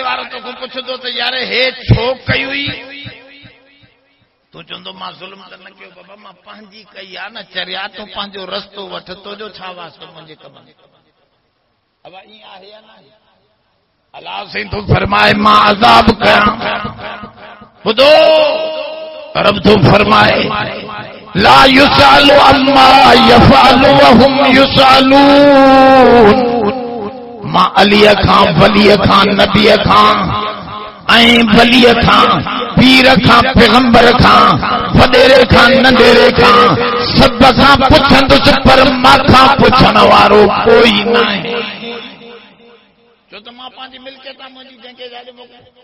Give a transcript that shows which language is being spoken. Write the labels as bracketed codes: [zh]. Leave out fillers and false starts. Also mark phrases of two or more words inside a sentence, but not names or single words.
[sd] वारो तोखां पुछंदो त यार हे छो कई हुई तूं चवंदो मां ज़ुल्म त न कयो बाबा मां पंहिंजी कई आहे न चरिया तूं पंहिंजो रस्तो वठ तुंहिंजो छा वास्तो मुंहिंजे कम में अब ईअं आहे या न अलाह साईं तूं फरमाए मां अज़ाब कयां ॿुधो रब तूं फरमाए [ar] لا يسأل عما يفعل وهم [sd] युसालून मां अलीअ खां वलीअ खां नबीअ खां ऐं वलीअ खां पीर खां पैगंबर खां वॾेरे खां नंढेरे खां सभ खां पुछंदुसि पर मां पुछण वारो कोई न आहे छो त मां पंहिंजी मिल्कियत मुंहिंजी जंहिंखे जाॾे मोकिलियो